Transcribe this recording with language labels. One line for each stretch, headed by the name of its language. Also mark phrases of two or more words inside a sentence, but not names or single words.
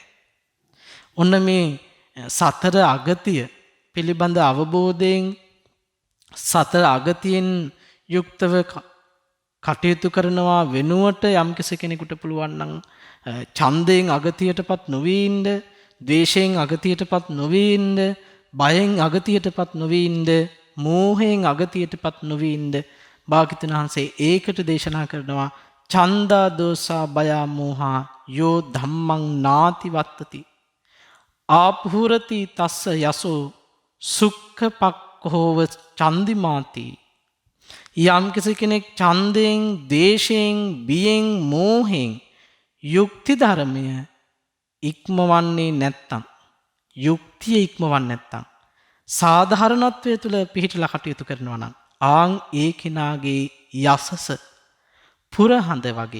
Sinhala: ඔන්න මේ සතර අගතිය පිළිබඳ අවබෝධයෙන් සතර අගතියෙන් යුක්තව කටයුතු කරනවා වෙනුවට යම් කෙනෙකුට පුළුවන් නම් ඡන්දයෙන් අගතියටපත් නොවී ඉන්න, ද්වේෂයෙන් අගතියටපත් නොවී ඉන්න, බයෙන් අගතියටපත් නොවී ඉන්න, මෝහයෙන් අගතියටපත් නොවී ඉන්න භාග්‍යවතුන් වහන්සේ ඒකට දේශනා කරනවා
Pali: ඡන්දා දෝසා බයා මෝහා යෝ ධම්මං නාති වත්තති ආපහුරති තස්ස යසෝ සුක්ඛපක්ඛෝව චන්දිමාති.
Sinhala: යම් කෙනෙක් ඡන්දයෙන් ද්වේෂයෙන් බියෙන් මෝහයෙන් යුක්ති ධර්මය ඉක්මවන්නේ නැත්තම් යුක්තිය ඉක්මවන්නේ නැත්තම් සාධාරණත්වය තුළ පිහිටලා කටයුතු කරනවා නම් ආන් ඒ කෙනාගේ යසස පුරහඳ වගේ.